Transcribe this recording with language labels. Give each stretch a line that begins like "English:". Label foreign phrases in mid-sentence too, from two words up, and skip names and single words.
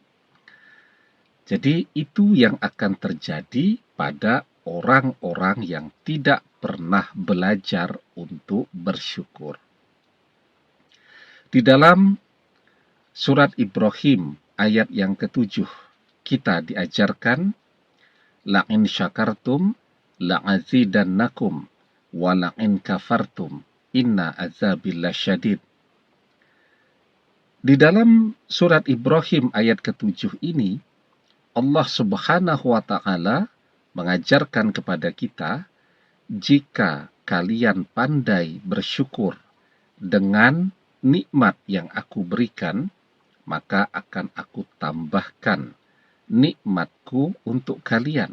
Indonesian: Jadi itu yang akan terjadi pada orang-orang yang tidak pernah belajar untuk bersyukur. Di dalam surat Ibrahim ayat yang ke-7, kita diajarkan,
Arabic: لئن شكرتم لأزيدنكم ولئن كفرتم إن عذابي لشديد.
Indonesian: Di dalam surat Ibrahim ayat ke-7 ini, Allah Subhanahu wa ta'ala mengajarkan kepada kita, jika kalian pandai bersyukur dengan nikmat yang aku berikan, maka akan aku tambahkan nikmatku untuk kalian.